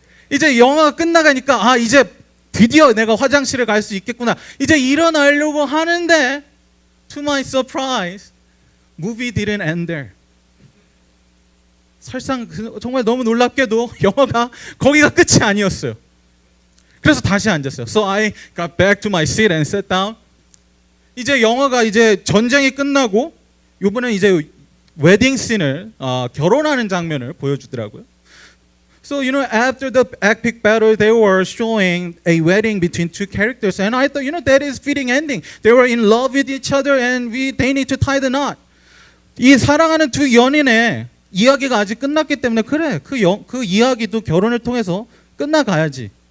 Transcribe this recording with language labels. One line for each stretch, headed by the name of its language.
Korean: 이제 영화가 끝나가니까 이제 드디어 내가 화장실에 갈 수 있겠구나. 이제 일어나려고 하는데
English: to my surprise, movie didn't end there.
Korean: 설상 정말 너무 놀랍게도 영화가 거기가 끝이 아니었어요. 그래서 다시 앉았어요.
English: So I got back to my seat and sat down.
Korean: 이제 영화가 이제 전쟁이 끝나고 이번에 이제 웨딩 씬을 결혼하는 장면을 보여주더라고요.
English: So you know, after the epic battle, they were showing a wedding between two characters, and I thought, you know, that is fitting ending. They were in love with each other, and they need to tie the knot.
Korean: 이 사랑하는 두 연인의 이야기가 아직 끝났기 때문에 그래 그 이야기도 결혼을 통해서 끝나가야지.